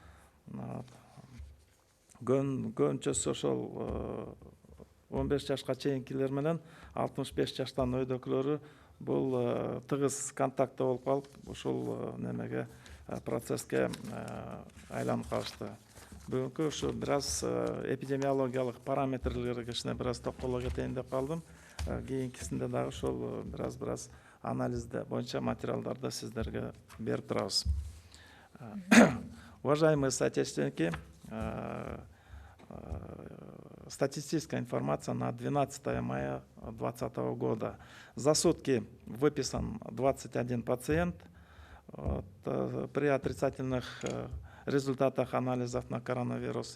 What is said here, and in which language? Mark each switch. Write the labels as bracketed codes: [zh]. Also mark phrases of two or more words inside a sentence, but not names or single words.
[ky] Көбүнчөсү ошол 15 жашка чейинкилер менен 65 жаштан өйдөкүлөрү бул тыгыз контактта болуп калып, ушул немеге процесске айланып калышты. Бүгүнкү ушу бир аз эпидемиологиялык параметрлерге кичине бир аз токтоло кетейин деп калдым. Кийинкисинде дагы ошол бир аз анализде боюнча материалдарды сиздерге берип турабыз. [ru] Уважаемые соотечественники, статистическая информация на 12 мая 2020 года. За сутки выписан 21 пациент. При отрицательных результатах анализов на коронавирус.